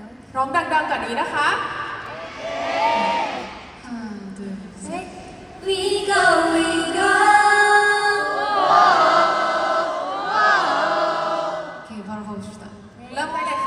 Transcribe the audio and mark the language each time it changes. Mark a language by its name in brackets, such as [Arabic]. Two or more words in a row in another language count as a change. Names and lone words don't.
[Thai] ร้องดังๆกว่านี้นะคะ [Korean] 하나, 둘, 셋. [English] We go, we go. [Korean] 오케이, 바로 가봅시다. [Thai] เริ่มได้